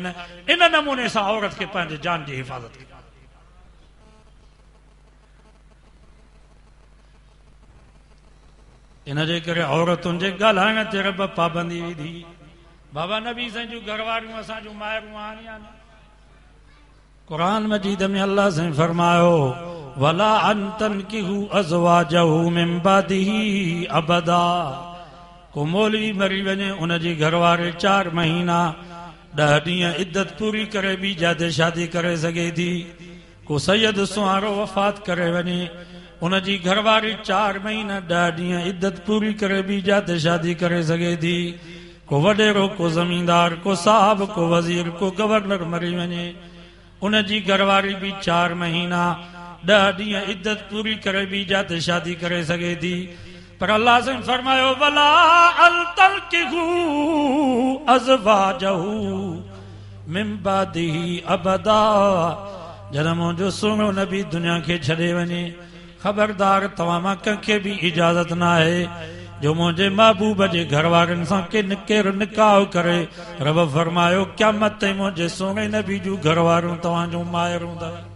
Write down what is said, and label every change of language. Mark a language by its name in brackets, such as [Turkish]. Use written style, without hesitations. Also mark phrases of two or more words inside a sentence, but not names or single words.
[Sindhi] इन नमूने सां औरत खे पंहिंजे जान जी हिफ़ाज़त करे। इन जे करे औरतुनि जे ॻाल्हाइण ते रब पाबंदी विधी। बाबा नबी साईं जूं घरवारियूं असां जूं माइरूं आहिनि। कुरान मजीद में अल्लाह साईं फरमायो, [Arabic] ولا أن تنكحوا أزواجه من بعده أبدا. [Sindhi] को मौलवी मरी वञे, उनजी घरवारे 4 महीना 10 ॾींहं इद्दत पूरी करे ॿी जाते शादी करे सघे थी। को सैयद सुहारो वफ़ात करे वञे, उनजी घरवारी 4 महीना 10 ॾींहं इद्दत पूरी करे ॿी जाते शादी करे सघे थी। को वॾेरो, को ज़मींदार, को साहब, को वज़ीर, को गवर्नर मरी वञे, उनजी घरवारी बि 4 महीना 10 ॾींहं इद्दत पूरी करे ॿी जाते शादी करे सघे थी। पर अल्लाह से फरमायो, [Arabic] ولا أن تنكحوا أزواجه من بعده أبدا. [Sindhi] जॾहिं मुंहिंजो सुहिणो नबी दुनिया खे छॾे वञे, ख़बरदार तव्हां मां कंहिंखे बि इजाज़त न आहे जो मुंहिंजे महबूब जे घर वारनि सां केरु निकाह करे। रब फरमायो, क़यामत ताईं मुंहिंजे सुहिणे नबी जूं घर वारियूं तव्हां जूं माइरूं अथव।